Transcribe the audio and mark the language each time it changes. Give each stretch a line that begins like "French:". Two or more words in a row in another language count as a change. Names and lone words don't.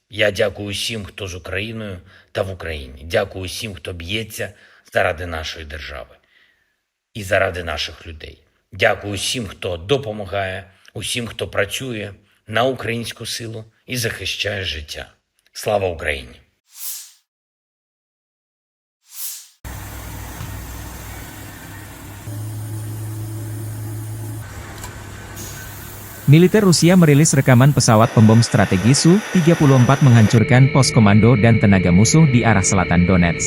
Ukrainian: Я дякую всім, хто з Україною та в Україні. Дякую всім, хто б'ється заради нашої держави і заради наших людей. Дякую всім, хто допомагає, усім, хто працює на українську силу і захищає життя. Слава Україні!
Indonesian: Militer Rusia merilis rekaman pesawat pembom strategi Su-34 menghancurkan pos komando dan tenaga musuh di arah selatan Donetsk.